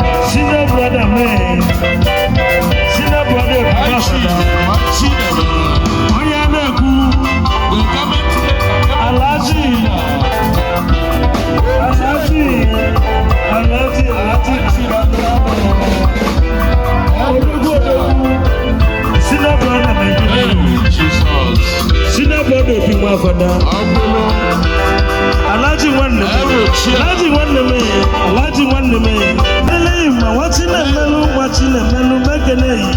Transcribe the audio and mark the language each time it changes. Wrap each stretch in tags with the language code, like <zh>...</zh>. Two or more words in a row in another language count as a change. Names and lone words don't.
<en>Senior brother, man. Senior brother,</en> <ig>Onye a na-ekwu. Alhaji. Alhaji, Alhaji, Alhaji, Odogwu, Odogwu.</ig> <en>Senior brother, my good name. Jesus. Senior brother,</en> <ig>Obi Nwafada. Agbolo. Alhaji nwanne m. Ewe chi. Alhaji nwanne m. Alhaji nwanne m. Ele ma nwa Chinemelu, nwa Chinemelu, mekene</ig>